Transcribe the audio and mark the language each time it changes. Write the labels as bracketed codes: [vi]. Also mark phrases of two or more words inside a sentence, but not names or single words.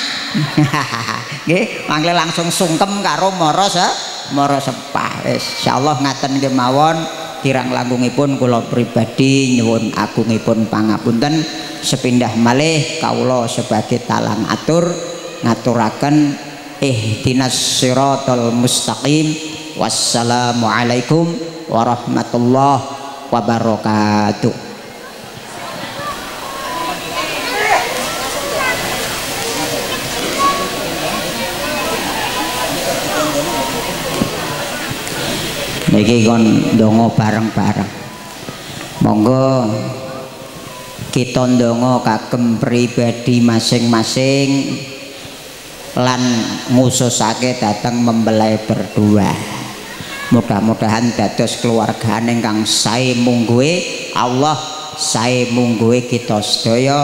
[jv] Nggih, mangke langsung sungkem karo mara sepah. Wis insyaallah ngaten kemawon kirang langkungipun kula pribadi nyuwun agungipun pangapunten sepindah malih kawula sebagai talang atur ngaturaken [ar] اهدنا الصراط المستقيم. والسلام عليكم ورحمة الله وبركاته. [jv] Niki kon ndonga bareng-bareng. Monggo kita ndonga kagem pribadi masing-masing lan ngususake datang [id] mempelai berdua. [jv] Mudah-mudahan dados keluargane ingkang sae mungguhe Allah, sae mungguhe kita sedaya.